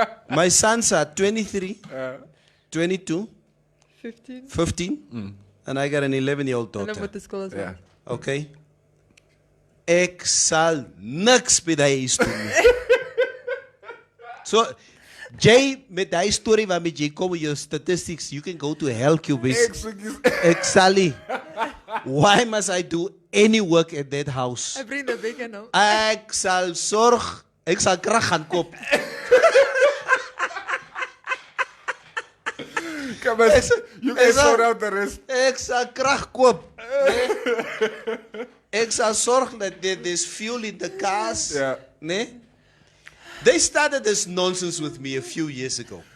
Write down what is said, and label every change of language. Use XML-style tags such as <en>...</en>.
<en>My sons are 23, 22, 15, and I got an 11-year-old daughter. And with the school as well. Okay.</en> <af>Ek sal niks by die huis doen nie. So, Jay, met die story waarmee jy kom met jou statistics,</af> <en>you can go to hell,</en> <af>Cubis. Ek sal nie.</af> <en>Why must I do any work at that house? I bring the bacon home.</en> <af>Ek sal sorg, ek sal krag gaan koop.</af> <en>Come on, you can sort out the rest.</en> <af>Ek sal krag koop. Ek sal sorg</af> <en>that there's fuel in the cars. Yeah.</en> <af>Nee?</af> <en>They started this nonsense with me a few years ago.</en>